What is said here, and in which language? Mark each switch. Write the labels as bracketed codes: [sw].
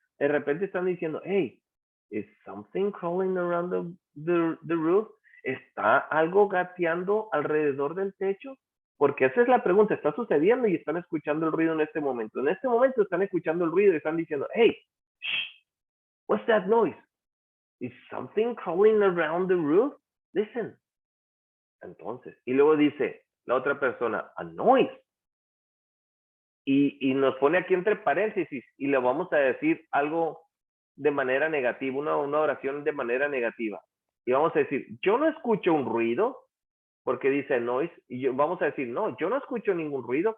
[es] De repente están diciendo, [en] hey, is something crawling around the roof? [es] ¿Está algo gateando alrededor del techo? Porque esa es la pregunta, está sucediendo y están escuchando el ruido en este momento. En este momento están escuchando el ruido y están diciendo, [en] hey, shh, what's that noise? Is something crawling around the roof? Listen. [es] Entonces, y luego dice la otra persona, [en] a noise. [es] Y nos pone aquí entre paréntesis y le vamos a decir algo de manera negativa, una oración de manera negativa. Y vamos a decir, yo no escucho un ruido, porque dice noise, y vamos a decir, no, yo no escucho ningún ruido.